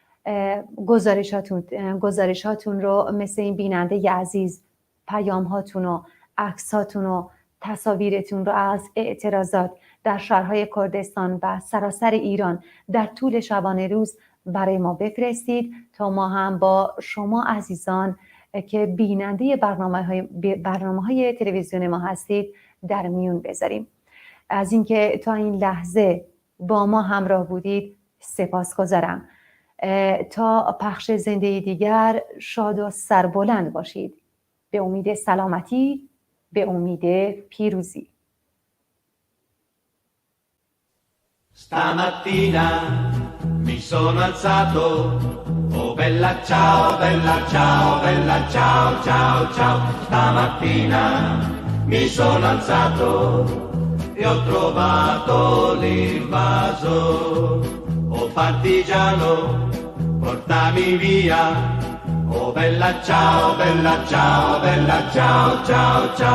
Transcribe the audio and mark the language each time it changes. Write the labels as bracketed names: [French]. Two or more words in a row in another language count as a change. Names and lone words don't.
[Persian] گزارشاتون رو مثل این بیننده عزیز، پیام هاتون و عکس هاتون و تصاویرتون رو از اعتراضات در شهرهای کردستان و سراسر ایران در طول شبانه روز برای ما بفرستید تا ما هم با شما عزیزان که بیننده برنامه‌های تلویزیون ما هستید در میون بذاریم. از اینکه تا این لحظه با ما همراه بودید سپاسگزارم. تا پخش زنده دیگر شاد و سربلند باشید. به امید سلامتی، به امید پیروزی. [Italian] Stamattina mi sono alzato, oh bella ciao, bella ciao, bella ciao, ciao, ciao. Stamattina mi sono alzato e ho trovato l'invaso, oh partigiano, portami via, oh bella ciao, bella ciao, bella ciao, ciao, ciao.